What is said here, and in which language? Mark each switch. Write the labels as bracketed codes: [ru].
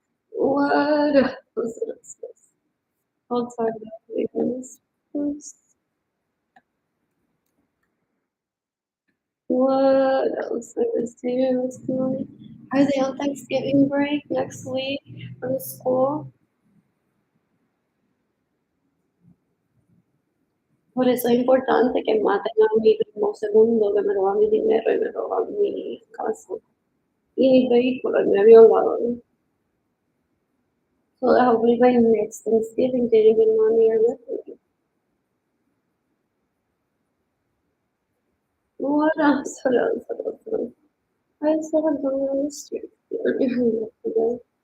[en] What was this? I'll talk about it first. What else I was doing this morning? Are they on Thanksgiving break next week from school? [es] Por eso es importante que maten a mi primo segundo que me roba mi dinero y me roba mi casa y mi vehículo y me violaron. [en] So that hopefully by next Thanksgiving they didn't get money or nothing. What else? What else? What else? What else? I still have going on the street. Today.